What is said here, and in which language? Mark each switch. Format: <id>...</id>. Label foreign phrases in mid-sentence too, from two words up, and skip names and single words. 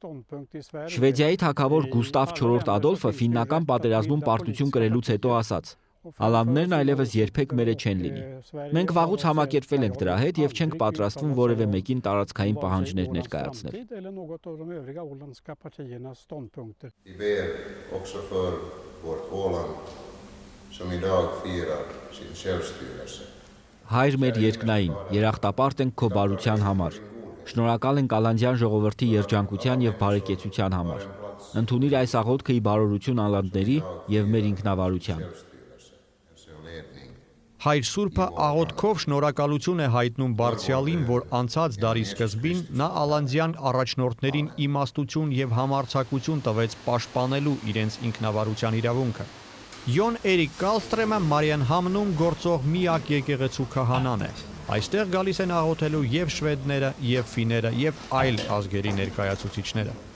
<hy>Շվեդիայի թագավոր Գուստավ IV Ադոլֆը ֆիննական պատերազմում պարտություն կրելուց հետո ասաց. Ալանդներն այլևս երբեք մերը չեն լինի։ Մենք վաղուց համակերպվել ենք դրա հետ եւ չենք պատրաստվում որևէ մեկին տարածքային պահանջներ ներկայացնել։</hy> <sv>Vi ber också för vårt Åland som idag firar sin självstyrelse.</sv> <hy>Հայր մեր երկնային, երախտապարտ ենք քո բարության համար։ Շնորհակալ ենք Ալանդյան ժողովրդի երջանկության եւ բարեկեցության համար։ Ընդունիր այս աղոթքը ի բարօրություն ալանդների եւ մեր ինքնավարության։ Հայր Սուրբը աղոթքով շնորհակալություն է հայտնում Բարձրյալին, որ անցած դարի սկզբին նա ալանդյան առաջնորդներին իմաստություն եւ համարձակություն տվեց պաշտպանելու իրենց ինքնավարության իրավունքը։ Յոն Էրիկ Կալստրեմը Մարիանհամնում գործող միակ եկեղեցու քահանան է։ Այստեղ գալիս են աղոթելու եւ շվեդները, եւ ֆիները, եւ այլ ազգերի ներկայացուցիչները։</hy>